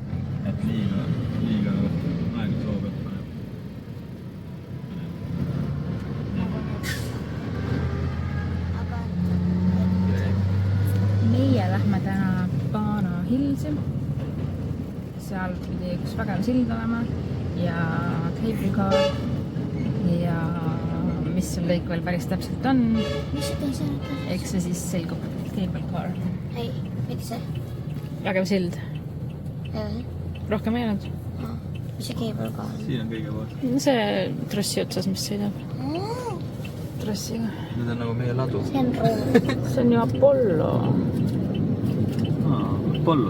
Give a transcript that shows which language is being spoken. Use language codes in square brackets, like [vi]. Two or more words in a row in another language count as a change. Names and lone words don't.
[et] Et liiga aega soo pealt paneb. Aga Meie lähme täna Bana Hillsi. Seal pidi üks vägev sild olema ja [en] cable car [et] ja mis seal kõik veel päris täpselt on. mis see teise ütles? Eks see siis selgub [en] cable car. [et] Ei, mitte see. Vägev sild. Edasi. Rohkem ei olnud. Mis see keebel ka on? Siin on kõige pool. See trossi otsas, mis sõidab. Trossiga. Need on nagu meie ladu. See on rool. See on ju Apollo. Apollo.